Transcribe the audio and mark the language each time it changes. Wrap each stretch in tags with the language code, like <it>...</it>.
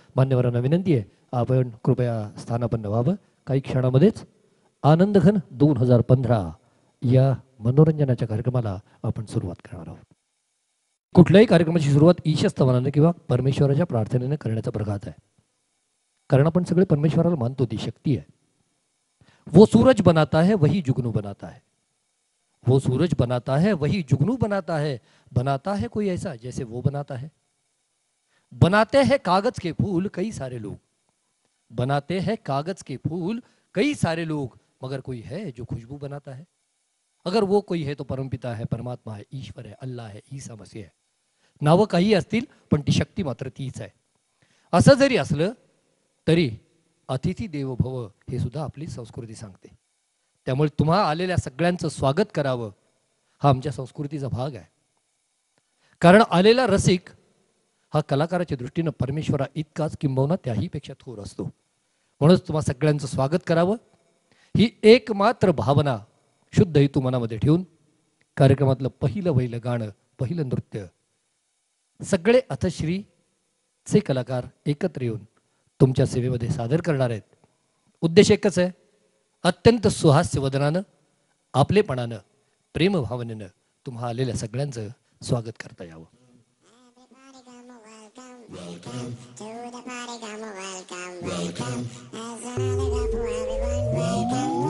<mr>मान्यवरांना विनंती आहे आपण कृपया स्थानापन्न व्हावं. काही क्षणामध्येच आनंदघन 2015 या मनोरंजनाच्या कार्यक्रमाला आपण सुरुवात करणार आहोत. कुठल्याही कार्यक्रमाची सुरुवात ईशस्तवनाने किंवा परमेश्वराच्या प्रार्थनेने करण्याचा प्रघात आहे. कारण आपण सगळे परमेश्वराला मानतो, ती शक्ती आहे.</mr> <hi>वो सूरज बनाता है वही जुगनू बनाता है. वो सूरज बनाता है वही जुगनू बनाता है. बनाता है कोई ऐसा जैसे वो बनाता है. बनाते हैं कागज के फूल कई सारे लोग. बनाते हैं कागज के फूल कई सारे लोग, मगर कोई है जो खुशबू बनाता है. अगर वो कोई है तो परमपिता है, परमात्मा है, ईश्वर है, अल्लाह है, ईसा मसीह है.</hi> <mr>नावं काही असतील पण ती शक्ती मात्र तीच आहे. असं जरी असलं तरी अतिथी देवो भव हे सुद्धा आपली संस्कृती सांगते. त्यामुळे तुम्हा आलेल्या सगळ्यांचं स्वागत करावं हा आमच्या संस्कृतीचा भाग आहे. कारण आलेला रसिक हा कलाकाराच्या दृष्टीनं परमेश्वरा इतकाच किंबहुना त्याहीपेक्षा थोर असतो. म्हणूनच तुम्हा सगळ्यांचं स्वागत करावं ही एकमात्र भावना शुद्ध हेतू मनामध्ये ठेवून कार्यक्रमातलं पहिलं गाणं, पहिलं नृत्य सगळे अथश्रीचे कलाकार एकत्र येऊन तुमच्या सेवेमध्ये सादर करणार आहेत. उद्देश एकच आहे, अत्यंत सुहास्य वदनानं, आपलेपणानं, प्रेमभावनेनं तुम्हा आलेल्या सगळ्यांचं स्वागत करता यावं.</mr> <en>Welcome to the party, come on, welcome. As another cup for everyone, welcome.</en>